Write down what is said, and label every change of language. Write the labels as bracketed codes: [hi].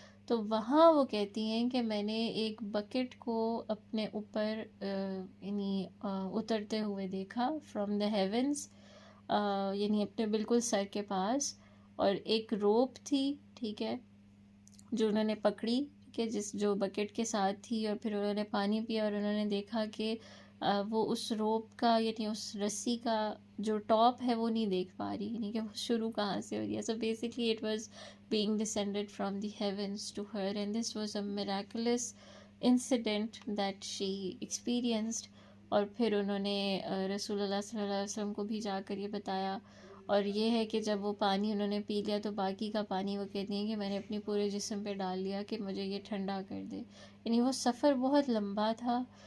[ur] تو وہاں وہ کہتی ہیں کہ میں نے ایک بکٹ کو اپنے اوپر یعنی اترتے ہوئے دیکھا [en] from the heavens, [ur] یعنی اپنے بالکل سر کے پاس، اور ایک روپ تھی، ٹھیک ہے، جو انہوں نے پکڑی کہ جس جو بکٹ کے ساتھ تھی، اور پھر انہوں نے پانی پیا اور انہوں نے دیکھا کہ وہ اس روپ کا یعنی اس رسی کا جو ٹاپ ہے وہ نہیں دیکھ پا رہی، یعنی کہ وہ شروع کہاں سے ہو رہی ہے. [en] So basically it was being descended from the heavens to her, and this was a miraculous incident that she experienced. [ur] اور پھر انہوں نے رسول اللہ صلی اللہ علیہ وسلم کو بھی جا کر یہ بتایا، اور یہ ہے کہ جب وہ پانی انہوں نے پی لیا تو باقی کا پانی وہ کہتی ہیں کہ میں نے اپنے پورے جسم پہ ڈال لیا کہ مجھے یہ ٹھنڈا کر دے. یعنی وہ سفر بہت لمبا تھا.